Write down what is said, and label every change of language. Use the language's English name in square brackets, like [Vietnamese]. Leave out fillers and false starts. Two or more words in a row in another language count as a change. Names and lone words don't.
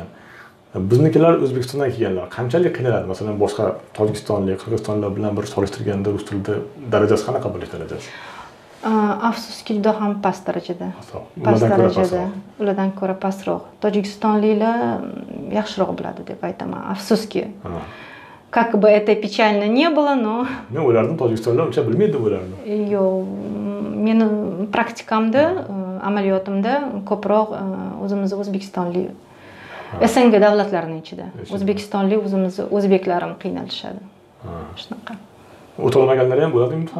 [Uzbek] Biznikilar O'zbekistondan kelganlar qanchalik qiynaladi? Masalan, boshqa Tojikistonlik, Qirg'izistonlik bilan bir solishtirganda rus tilida darajasi qanaqa bo'lish darajasi? Afsuski juda ham past darajada. Past darajada. Ulardan ko'ra pastroq. Tojikistonliklar yaxshiroq biladi deb aytaman. Afsuski. [Russian] Как бы это печально не было, но [Uzbek] men o'ylardim Tojikistonlar uncha bilmaydi ularni. Yo'q, meni praktikamda, amaliyotimda ko'proq o'zimiz O'zbekistonlik SNG davlatlarining ichida O'zbekistonlik o'zbeklarim qiynalishadi. Shunaqa. O'tolmaganlar ham bo'ladi imtihon?